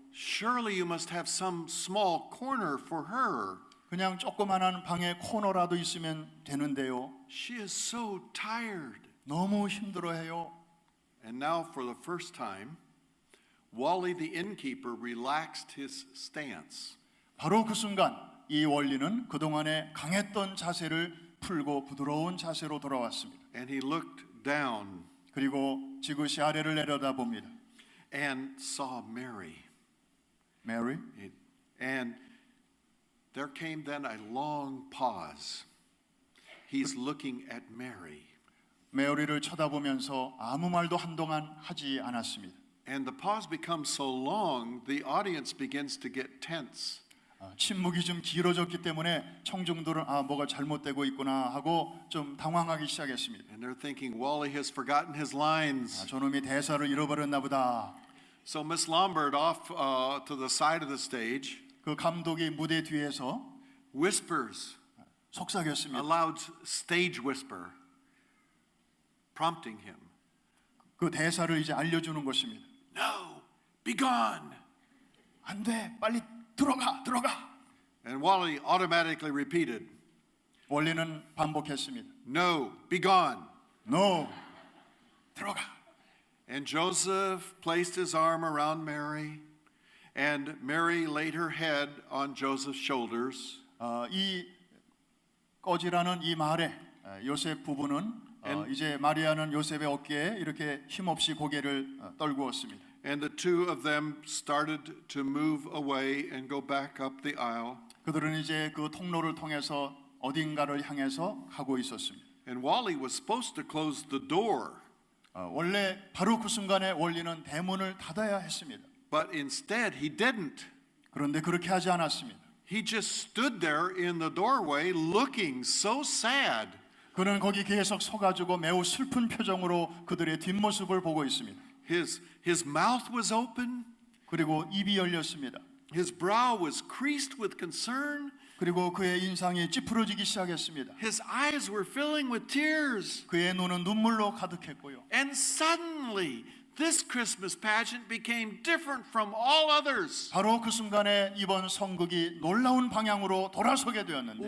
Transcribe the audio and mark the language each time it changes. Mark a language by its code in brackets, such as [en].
[en] Surely you must have some small corner for her. [ko] 그냥 조그만한 방에 코너라도 있으면 되는데요. [en] She is so tired." [ko] 너무 힘들어해요. [en] And now for the first time, Wally the innkeeper relaxed his stance. [ko] 바로 그 순간 이 원리는 그동안에 강했던 자세를 풀고 부드러운 자세로 돌아왔습니다. [en] And he looked down [ko] 그리고 지그시 아래를 내려다봅니다. [en] and saw Mary. Mary? And there came then a long pause. He's looking at Mary. [ko] 메리를 쳐다보면서 아무 말도 한동안 하지 않았습니다. [en] And the pause becomes so long, the audience begins to get tense. [ko] 침묵이 좀 길어졌기 때문에 청중들은 뭐가 잘못되고 있구나 하고 좀 당황하기 시작했습니다. [en] And they're thinking, Wally has forgotten his lines. [ko] 저놈이 대사를 잃어버렸나 보다. [en] So Miss Lombard off to the side of the stage [ko] 그 감독이 무대 뒤에서 [en] whispers, a [ko] 속삭였습니다. [en] loud stage whisper, prompting him. [ko] 그 대사를 이제 알려주는 것입니다. [en] No, be gone. [ko] 안 돼, 빨리 들어가. [en] And Wally automatically repeated, [ko] 원리는 반복했습니다. [en] No, be gone. [ko] No, 들어가. [en] And Joseph placed his arm around Mary, and Mary laid her head on Joseph's shoulders. [ko] 이 꺼지라는 이 말에 요셉 부부는 이제 마리아는 요셉의 어깨에 이렇게 힘없이 고개를 떨구었습니다. [en] And the two of them started to move away and go back up the aisle. [ko] 그들은 이제 그 통로를 통해서 어딘가를 향해서 가고 있었습니다. [en] And Wally was supposed to close the door, [ko] 원래 바로 그 순간에 원리는 대문을 닫아야 했습니다. [en] but instead he didn't. [ko] 그런데 그렇게 하지 않았습니다. [en] He just stood there in the doorway looking so sad. [ko] 그는 거기 계속 서가지고 매우 슬픈 표정으로 그들의 뒷모습을 보고 있습니다. [en] His mouth was open, [ko] 그리고 입이 열렸습니다. [en] his brow was creased with concern, [ko] 그리고 그의 인상이 찌푸러지기 시작했습니다. [en] his eyes were filling with tears. [ko] 그의 눈은 눈물로 가득했고요. [en] And suddenly, this Christmas pageant became different from all others. [ko] 바로 그 순간에 이번 성극이 놀라운 방향으로 돌아서게 되었는데